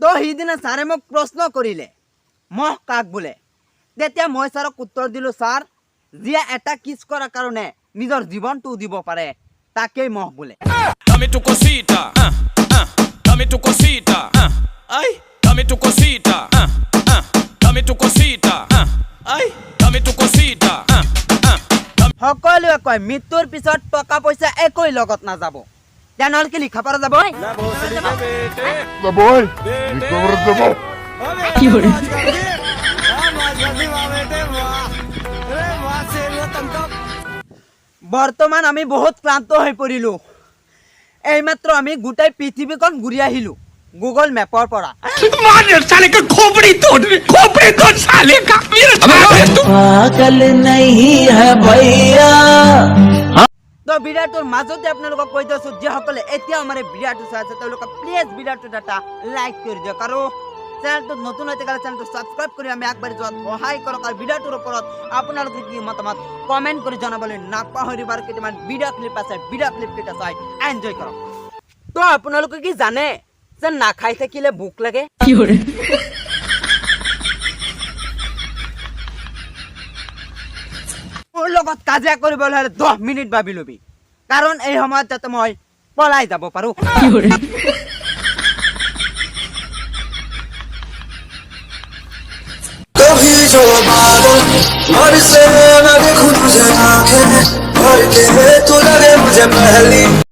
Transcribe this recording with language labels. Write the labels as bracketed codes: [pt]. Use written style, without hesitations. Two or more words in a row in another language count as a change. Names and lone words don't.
[as] সিদিনা ছাৰে মোক প্ৰশ্ন কৰিলে মহ কাক বোলে তেতিয়া মই ছাৰক উত্তৰ দিলোঁ ছাৰ যিয়ে এটা কিছ কৰাৰ কাৰণে নিজৰ জীৱনটো দিব পাৰে তাকেই মহ বোলে [es] Dame tu cosita, dame tu cosita, ay, dame tu cosita, dame tu cosita, ay, dame tu cosita, [as] সকলোৱে কয় মৃত্যুৰ পিছত টকা পইচা একোই লগত নাযাব তেনেহ'লে কি লিখা পৰা যাব বৰ্তমান আমি বহুত ক্লান্ত হৈ পৰিলো এইমাত্ৰ আমি গোটেই পৃথিৱীখন ঘূৰি আহিলো গুগল মেপৰ পৰা [hi] पागल नहीं है भैया [as] তো ভিডিঅ'টোৰ মাজতে আপোনালোকক কৈ দিছোঁ যিসকলে এতিয়া আমাৰ এই ভিডিঅ'টো চাই আছে তেওঁলোকে প্লিজ ভিডিঅ'টোত এটা লাইক কৰি দিয়ক আৰু চেনেলটোত নতুন হৈ থাকিলে চেনেলটো ছাবস্ক্ৰাইব কৰি আমি আগবাঢ়ি যোৱাত সহায় কৰক আৰু ভিডিঅ'টোৰ ওপৰত আপোনালোকে কি মতামত কমেণ্ট কৰি জনাবলৈ নাপাহৰিব আৰু কেইটামান ভিডিঅ' ক্লিপ আছে ভিডিঅ' ক্লিপকেইটা চাই এনজয় কৰক তো আপোনালোকে কি জানে যে নাখাই থাকিলে ভোক লাগে মোৰ লগত কাজিয়া কৰিবলৈ হ'লে 10 মিনিট ভাবি ল'বি কাৰণ এই সময়ত যাতে মই পলাই যাব পাৰোঁ [hi] कभी जो बादल बरसे मैं देखूं तुझे आंखें भर के तू लगे मुझे पहली